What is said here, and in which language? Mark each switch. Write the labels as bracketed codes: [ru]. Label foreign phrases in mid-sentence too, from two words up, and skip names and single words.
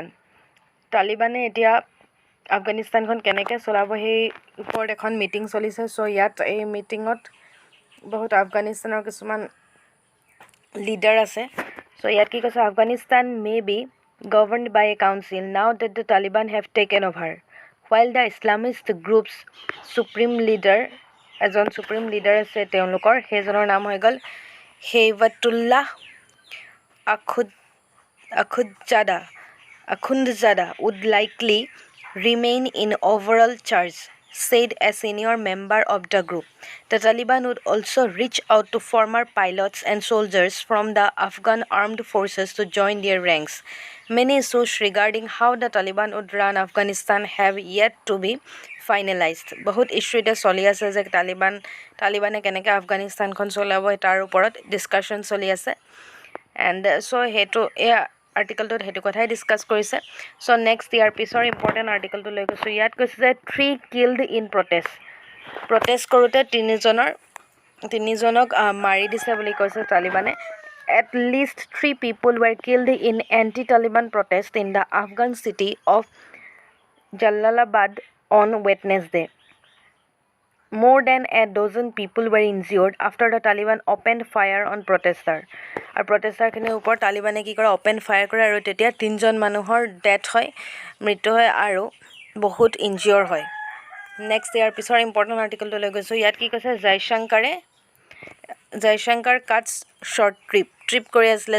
[as] তালিবানে এতিয়া আফগানিস্তানখন কেনেকৈ চলাব সেই ওপৰত এখন মিটিং চলিছে। চ' ইয়াত এই মিটিঙত বহুত আফগানিস্তানৰ কিছুমান লিডাৰ আছে। চ' ইয়াত কি কৈছে, [en] Afghanistan may be governed by a council now that the Taliban have taken over while the Islamist group's supreme leader [as] এজন সুপ্ৰিম লিডাৰ আছে তেওঁলোকৰ, সেইজনৰ নাম হৈ গ'ল হেইবাতুল্লাহ আখুনজাদা [en] would likely remain in overall charge, said a senior member of the group. The Taliban would also reach out to former pilots and soldiers from the Afghan armed forces to join their ranks. Many issues regarding how the Taliban would run Afghanistan have yet to be finalized. [as] বহুত ইস্যু এতিয়া চলি আছে যে তালিবানে কেনেকৈ আফগানিস্তানখন চলাব তাৰ ওপৰত ডিছকাশ্যন চলি আছে। এণ্ড চ' সেইটো এই আৰ্টিকলটোত সেইটো কথাই ডিছকাছ কৰিছে। চ' নেক্সট ইয়াৰ পিছৰ ইম্পৰ্টেণ্ট আৰ্টিকলটো লৈ গৈছোঁ। ইয়াত কৈছে যে [en] 3 killed in [as] প্ৰটেষ্ট কৰোঁতে তিনিজনক মাৰি দিছে বুলি কৈছে তালিবানে। [en] At least 3 people were killed in anti-Taliban protest in the Afghan city of Jalalabad on Wednesday. More than a dozen people were injured after the Taliban opened fire on protesters. [as] আৰু প্ৰটেষ্টাৰখিনিৰ ওপৰত তালিবানে কি কৰে, অপেন ফায়াৰ কৰে আৰু তেতিয়া 3জন মানুহৰ ডেথ হয়, মৃত্যু হয় আৰু বহুত ইনজিয়ৰ হয়। নেক্সট ইয়াৰ পিছৰ ইম্পৰ্টেণ্ট আৰ্টিকলটো লৈ গৈছোঁ। ইয়াত কি কৈছে, জয়শংকৰ [en] cuts short trip [as] কৰি আছিলে।